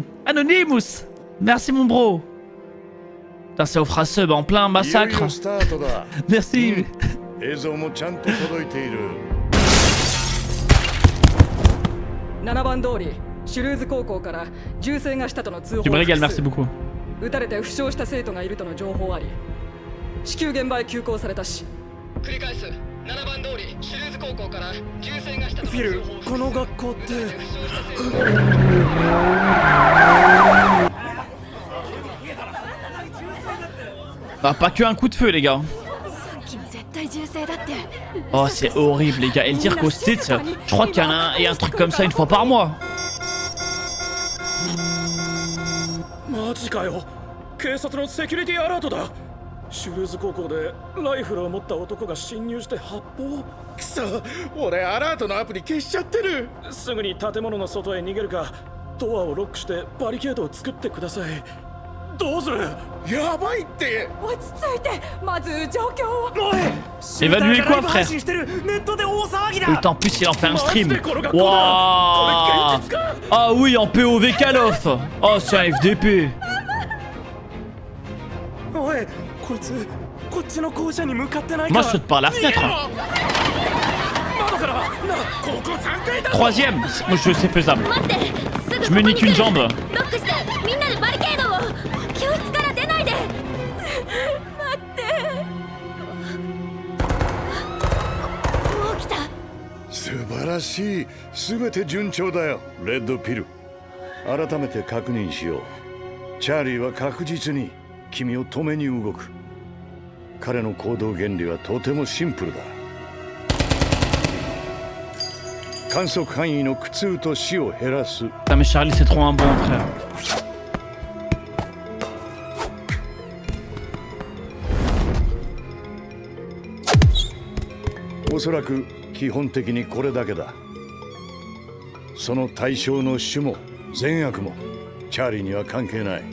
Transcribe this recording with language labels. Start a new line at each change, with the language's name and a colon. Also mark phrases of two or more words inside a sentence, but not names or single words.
French: Anonymous. Merci mon bro. Putain, ça offre un sub en plein massacre. Merci. Tu me régales, merci beaucoup.
Japanese: 撃たれて負傷した生徒がいるとの情報あり、至急現場へ急行されたし。繰り返す。7番通りシュルーズ高校から銃声がしたとの情報。フィル、この学校って。
French: Ah, pas que un coup de feu, les gars. Oh, c'est horrible, les gars. Et le dire qu'au States, je crois qu'il y en a un truc comme ça une fois par mois.
Japanese: マジかよ。警察のセキュリティアラートだ。シュルーズ高校でライフルを持った男が侵入して発砲。くそ、俺アラートのアプリ消しちゃってる。すぐに建物の外へ逃げるか、ドアをロックしてバリケードを作ってください。どうする？やばいって。落ち着いて、まず状況を。
French: Évaluer quoi, frère? Putain, en plus, il en fait un stream. Waouh! Ah oui, en POV Call of. Oh, c'est un FDP.
Japanese: おい、こいつこっちの校舎に向かってないか。
French: Moi, je saute par la fenêtre. Troisième, moi je sais faisable. Je me nique une jambe.
Japanese: Subarashi, 全て順調だよ、レッドピル。改めて確認しよう。チャーリーは確実に君を止めに動く。彼の行動原理はとてもシンプルだ。観測範囲の苦痛と死を減らす。
French: Putain, mais Charlie, c'est trop un bon frère.
Japanese: おそらく基本的にこれだけだ。その対象の種も善悪もチャーリーには関係ない。